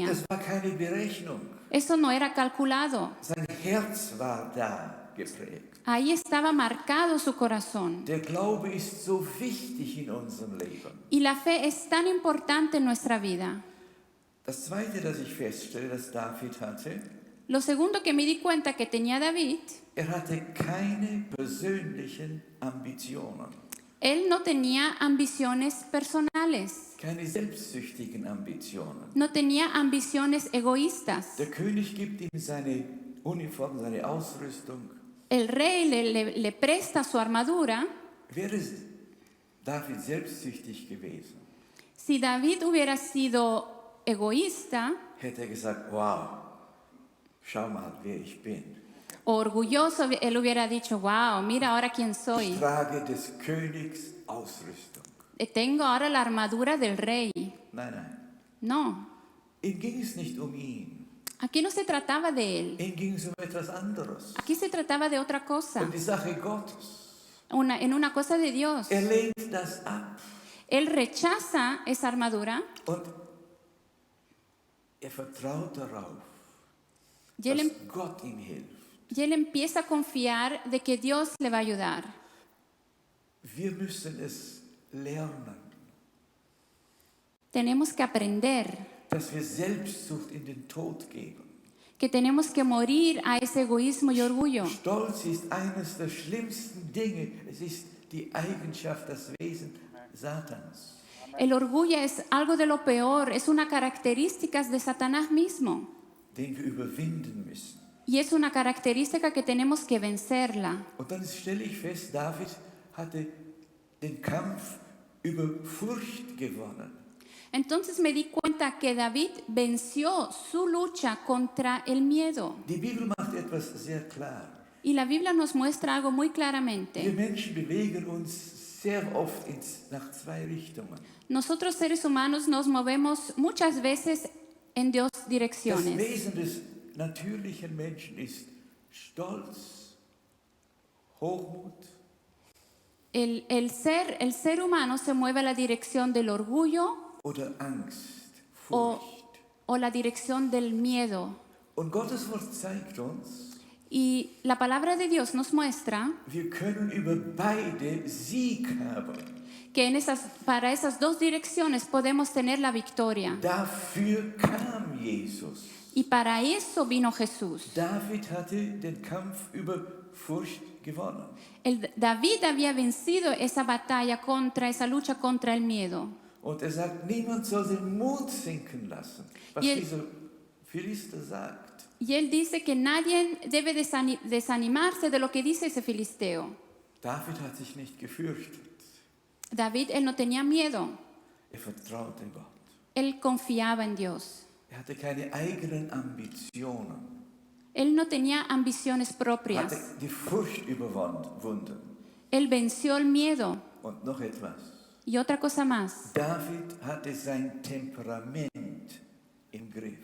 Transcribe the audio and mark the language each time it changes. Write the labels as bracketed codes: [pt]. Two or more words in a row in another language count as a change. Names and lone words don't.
[de] Das war keine Berechnung. [es] Eso no era calculado. [de] Sein Herz war da geprägt. [es] Ahí estaba marcado su corazón. [de] Der Glaube ist so wichtig in unserem Leben. [es] Y la fe es tan importante en nuestra vida. [de] Das Zweite, das ich feststelle, das David hatte, [es] Lo segundo que me di cuenta que tenía David, [de] er hatte keine persönlichen Ambitionen. [es] él no tenía ambiciones personales. [de] Keine selbstsüchtigen Ambitionen. [es] No tenía ambiciones egoístas. [de] Der König gibt ihm seine Uniform, seine Ausrüstung. [es] El rey le presta su armadura. [de] Wäre David selbstsüchtig gewesen, [es] Si David hubiera sido egoísta [de] hätte er gesagt, wow, schau mal, wer ich bin. [es] o orgulloso, él hubiera dicho, wow, mira ahora quién [de] Ich [es] soy. [de] trage des Königs Ausrüstung. [es] Tengo ahora la armadura del rey. [de] Nein, nein. [es] No, [de] Ihm ging es nicht um ihn. [es] aquí no se trataba de él. [de] Ihm ging es um etwas anderes. [es] Aquí se trataba de otra cosa, [de] Um die Sache Gottes. [es] en una cosa de Dios. [de] Er lehnt das ab. [es] Él rechaza esa armadura [de] Und er vertraut darauf, [es] y él, [de] dass Gott ihm hilft. [es] y él empieza a confiar de que Dios le va a ayudar. [de] Wir müssen es lernen, [es] Tenemos que aprender [de] dass wir Selbstsucht in den Tod geben. [es] que tenemos que morir a ese egoísmo y orgullo. [de] Stolz ist eines der schlimmsten Dinge. Es ist die Eigenschaft, das Wesen Satans. [es] El orgullo es algo de lo peor, es una característica de Satanás mismo. [de] Den wir überwinden müssen. [es] Y es una característica que tenemos que vencerla. [de] Und dann stelle ich fest, David hatte den Kampf über Furcht gewonnen. [es] Entonces me di cuenta que David venció su lucha contra el miedo. [de] Die Bibel macht etwas sehr klar. [es] Y la Biblia nos muestra algo muy [de] Wir [es] claramente. [de] Menschen bewegen uns sehr oft nach zwei Richtungen. [es] Nosotros seres humanos nos movemos muchas veces en dos [de] Das [es] direcciones. [de] Wesen des natürlichen Menschen ist Stolz, Hochmut, [es] El ser humano se mueve a la dirección del orgullo [de] oder Angst, [es] o, [de] Furcht. [es] o la dirección del miedo. [de] Und Gottes Wort zeigt uns, [es] Y la palabra de Dios nos muestra [de] wir können über beide Sieg haben. [es] que para esas dos direcciones podemos tener la victoria. [de] Dafür kam Jesus. [es] Y para eso vino Jesús. [de] David hatte den Kampf über Furcht gewonnen. [es] David había vencido esa batalla esa lucha contra el miedo. [de] Und sagt, niemand soll den Mut sinken lassen, was dieser Philister sagt. [es] Y él dice que nadie debe desanimarse de lo que dice ese filisteo. [de] David hat sich nicht gefürchtet. [es] David, él no tenía miedo. [de] Vertraute Gott. [es] Él confiaba en Dios. [de] Hatte keine eigenen Ambitionen. [es] Él no tenía ambiciones propias. [de] Hatte die Furcht überwunden. [es] Él venció el miedo. [de] Und noch etwas. [es] Y otra cosa más. [de] David hatte sein Temperament im Griff.